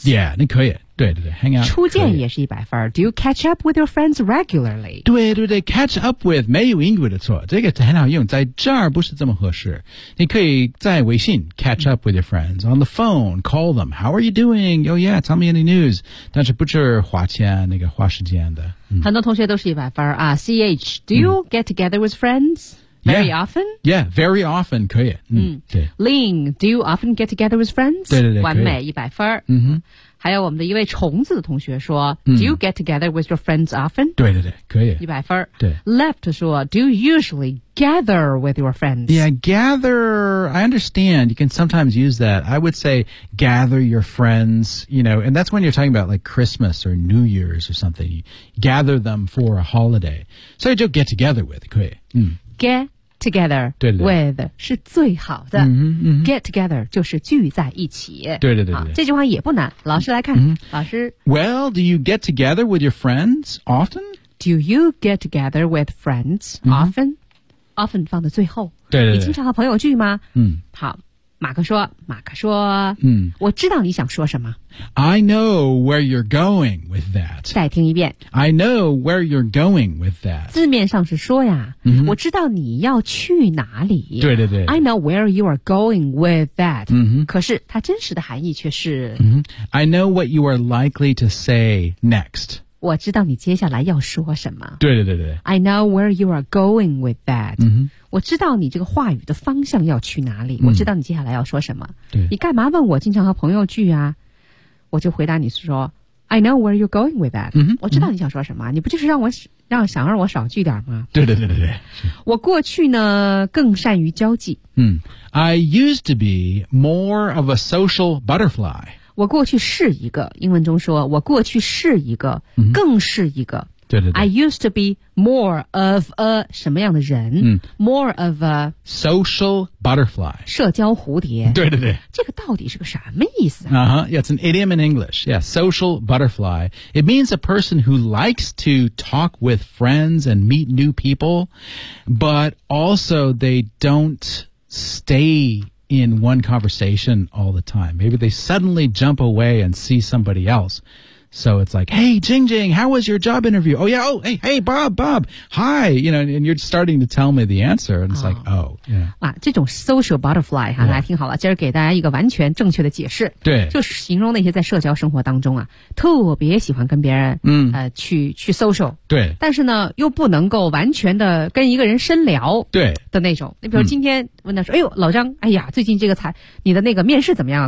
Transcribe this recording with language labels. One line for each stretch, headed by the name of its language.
Chinese: Yeah, 你可以。对对对 ，hang out 初见也是一百分。
English: Do you catch up with your friends regularly?
Chinese: 对对对 ，catch up with 没有英语的错，这个很好用，在这儿不是这么合适。
English: 你可以在微信 catch up with your friends on the phone, call them. How are you doing? Oh yeah, tell me any news.
Chinese: 但是不是花钱那个花时间的、嗯。很多同学都是一百分啊。
English: CH, do you get together with friends? Very often? Yeah, very often 可以。嗯，对。 Ling, do you often get together with friends?
Chinese: 对对对，完美一百分。嗯哼。还有我们的一位虫子的同学说、嗯、 Do you get together with your friends often? 对对对，可以。 100分。对。
English: Left 说 Do you usually gather with your friends? Yeah, gather, I understand. You can sometimes use that. I would say gather your friends, you know, and that's when you're talking about like Christmas or New Year's or something. You gather them for a holiday. So you just get together with, 可以。嗯、 get. Together
Chinese: 对对 with 是最好的、嗯嗯、 Get together 就是聚在一起对对 对, 对、啊、这句话也不难老师来看、嗯、老师
English: Well, do you get together with your friends often? Do you get together with friends often?、嗯、often 放在最后
Chinese: 对对对你经常和朋友聚吗、嗯、好马克说、嗯、我知道你想说什么
English: I know where you're going with that
Chinese: 再听一遍
English: I know where you're going with that
Chinese: 字面上是说呀、嗯、我知道你要去哪里对对对
English: I know where you are going with that、嗯、
Chinese: 可是它真实的含义却是、
English: 嗯、I know what you are likely to say next
Chinese: 我知道你接下来要说什么对对对对
English: I know where you are going with that、嗯
Chinese: 我知道你这个话语的方向要去哪里、嗯、我知道你接下来要说什么对你干嘛问我经常和朋友聚啊我就回答你说 I know where you're going with that、嗯、我知道你想说什么、嗯、你不就是想让我少聚点吗对对对对对我过去呢更善于交际、
English: 嗯、I used to be more of a social butterfly
Chinese: 我过去是一个英文中说我过去是一个、嗯、更是一个对对对
English: I used to be more of a 什么样的人、嗯、 More of a Social butterfly
Chinese: 社交蝴蝶对对对这个到底是个什么意思、啊
English: uh-huh. yeah, It's an idiom in English Yeah, social butterfly It means a person who likes to talk with friends and meet new people But also they don't stay in one conversation all the time Maybe they suddenly jump away and see somebody elseSo it's like, hey, Jing Jing, how was your job interview? Oh, yeah, oh, hey, Bob, hi. You know, and you're starting to tell me the answer. And it's、oh. like, oh, yeah.
Chinese: 啊，这种 social butterfly, 哈、啊， yeah. 大家听好了，今儿给大家一个完全正确的解释。对。就是形容那些在社交生活当中啊，特别喜欢跟别人、嗯、去 social。对。但是呢，又不能够完全的跟一个人深聊。对。的那种。你比如今天问他说、嗯、哎呦，老张，哎呀，最近这个你的那个面试怎么样啊？